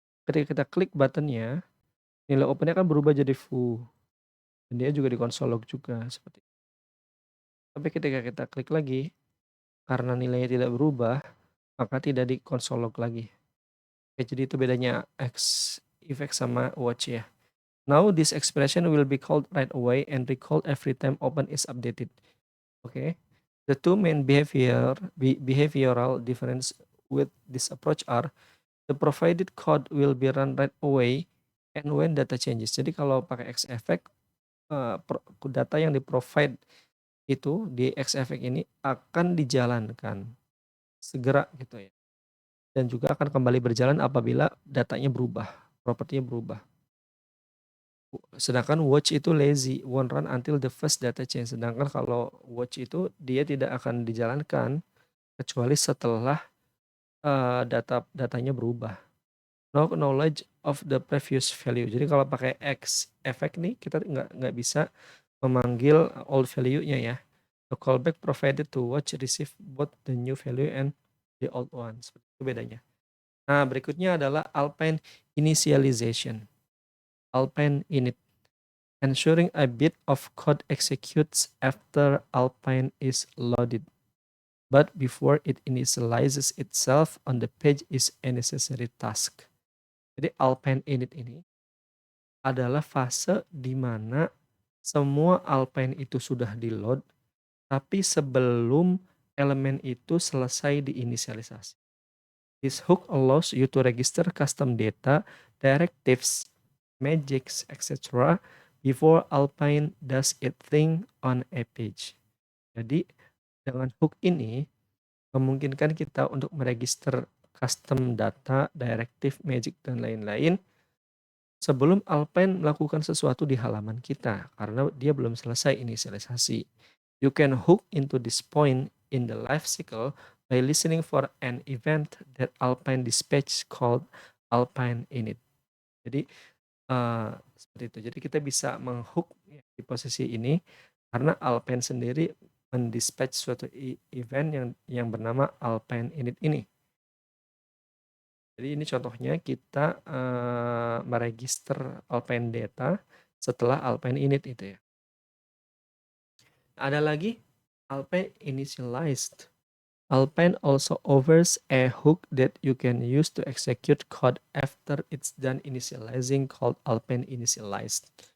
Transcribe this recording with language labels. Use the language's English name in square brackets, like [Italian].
[Indonesian] Ketika kita klik buttonnya, nilai opennya kan berubah jadi foo. Dan dia juga di console log juga seperti itu. Tapi ketika kita klik lagi, karena nilainya tidak berubah, maka tidak di console log lagi. Oke, jadi itu bedanya Xeffect sama watch ya. [English] Now this expression will be called right away and recalled every time open is updated. Okay. The two main behavioral difference with this approach are the provided code will be run right away and when data changes. [Indonesian] Jadi kalau pakai Xeffect data yang di-provide itu di Xeffect ini akan dijalankan segera gitu ya. Dan juga akan kembali berjalan apabila datanya berubah, propertinya berubah. Sedangkan watch itu [English] lazy, won't run until the first data change. [Indonesian] Sedangkan kalau watch itu dia tidak akan dijalankan kecuali setelah datanya berubah. [English] No knowledge of the previous value. [Indonesian] Jadi kalau pakai Xeffect nih kita nggak bisa memanggil old value-nya ya. [English] The callback provided to watch receive both the new value and the old one. [Indonesian] Seperti itu bedanya. Nah, berikutnya adalah Alpine initialization. Alpine init. [English] Ensuring a bit of code executes after Alpine is loaded. But before it initializes itself on the page is a necessary task. [Indonesian] Jadi Alpine init ini adalah fase di mana semua Alpine itu sudah di-load, tapi sebelum elemen itu selesai diinisialisasi. [English] This hook allows you to register custom data, directives, magics, etc. before Alpine does its thing on a page. [Indonesian] Jadi dengan hook ini memungkinkan kita untuk meregister custom data, directive, magic, dan lain-lain sebelum Alpine melakukan sesuatu di halaman kita karena dia belum selesai inisialisasi. [English] You can hook into this point in the life cycle by listening for an event that Alpine dispatch called Alpine init. [Indonesian] Jadi seperti itu. Jadi kita bisa menghook di posisi ini karena Alpine sendiri mendispatch suatu event yang bernama Alpine init ini. Jadi ini contohnya kita meregister Alpine data setelah Alpine init itu ya. Ada lagi Alpine initialized. [English] Alpine also offers a hook that you can use to execute code after it's done initializing called Alpine initialized.